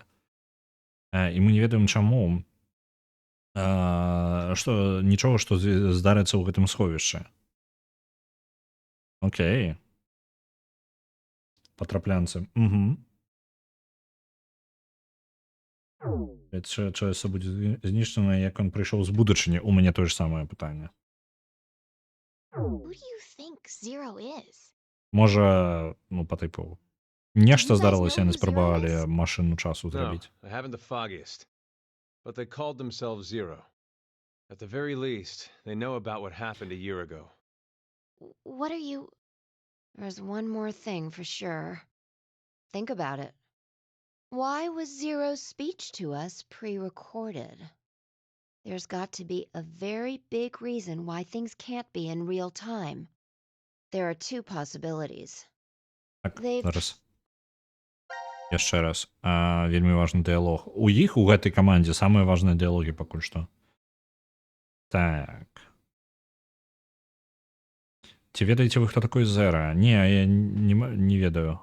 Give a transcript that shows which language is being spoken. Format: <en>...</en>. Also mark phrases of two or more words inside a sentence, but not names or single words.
<be>І мы не ведаем, чаму нічога, што здарыцца ў гэтым сховішчы. Окей. Патраплянцы. Угу. Чалавецтва будзе знішчана, як ён прыйшоў з будучыні. У мяне тое ж самае пытанне.</be> <en>Who do you think Zero is?</en> <be>Можа, ну, па тыпу, нешта</be> <en>You guys</en> <be>здарылася,</be> <en>know</en> <be>яны</be> <en>who Zero</en> <be>спрабавалі</be> <en>is?</en> <be>машыну часу</be> <en>No,</en> <be>зрабіць.</be> <en>I haven't the foggiest. But they called themselves Zero. At the very least, they know about what happened a year ago. What are you... There's one more thing for sure. Think about it. Why was Zero's speech to us pre-recorded? There's got to be a very big reason why things can't be in real time. There are two possibilities.</en> <be>Так,</be> <en>They've-</en> <be>зараз. Яшчэ раз. Вельмі важны дыялог. У іх, у гэтай камандзе, самыя важныя дыялогі пакуль што. Так. Ці ведаеце вы, хто такой Зера? Не, я не ведаю.</be>